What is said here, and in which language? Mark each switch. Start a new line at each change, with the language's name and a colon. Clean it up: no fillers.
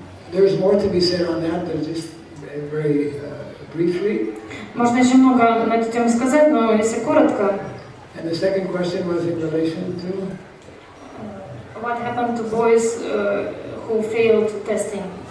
English: There's more to be said on that, but just very briefly.
Russian: Можно еще много на эту тему сказать, но если коротко.
English: And the second question was in relation to? What happened to boys who failed testing?